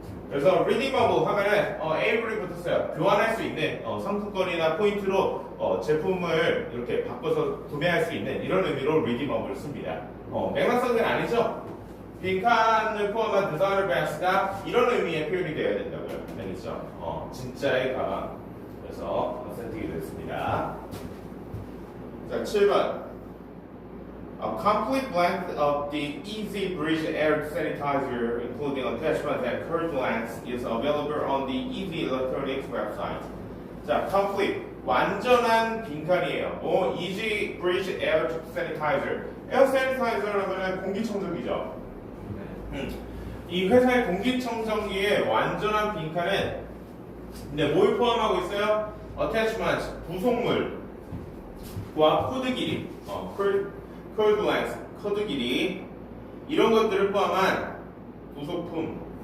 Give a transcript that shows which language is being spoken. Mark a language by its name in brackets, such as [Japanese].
[Korean] 그래서 redeemable 하면은 able이 붙었어요. 교환할 수 있는 상품권이나 포인트로 제품을 이렇게 바꿔서 구매할 수 있는 이런 의미로 redeemable을 씁니다. 맥락성은 아니죠? 빈칸을 포함한 designer bags가 이런 의미의 표현이 되어야 된다고요. 알겠죠? 진짜의 가방. 그래서 선택이 됐습니다. 자, 7번. [English] A complete blank of the Easy Bridge Air Sanitizer, including attachment and curved length, is available on the Easy Electronics website. [Korean] 자, complete. 완전한 빈칸이에요. [English] Easy Bridge Air Sanitizer. [Korean] Air Sanitizer라면 공기청정기죠. 이 회사의 공기청정기의 완전한 빈칸은 근데 뭘 포함하고 있어요? Attachment, 부속물과 코드 길이, curved length, 코드 길이 이런 것들을 포함한 부속품.